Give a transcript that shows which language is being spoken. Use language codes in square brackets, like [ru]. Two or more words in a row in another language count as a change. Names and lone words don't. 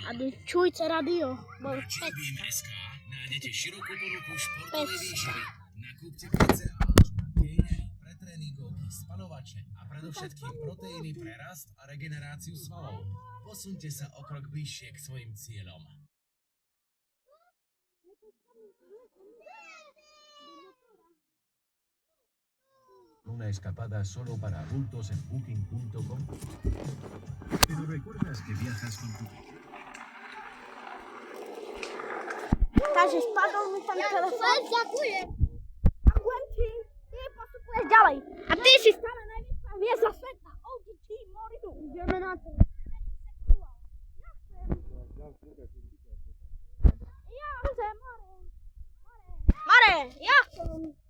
[sk] A čujte radio. Bol Na pec. Beam.sk nájdete širokú ponuku športovej Pec. výživy. Nakúpte PCA, gaineri, pretréningovky, spalovače a predovšetkým proteíny pre rast a regeneráciu svalov. Posuňte sa o krok bližšie k svojim cieľom. [es] Una escapada solo para adultos en booking.com. Pero recuerdas que viajas con tu... [sk] Takže spadol mi tam telefon. Ďakujem ti. Ty postupuješ ďalej. A ty si stále najväčšia hviezda sveta. OGT Morinu. Ideme na to. Ja chcem, Mare, ja chcem.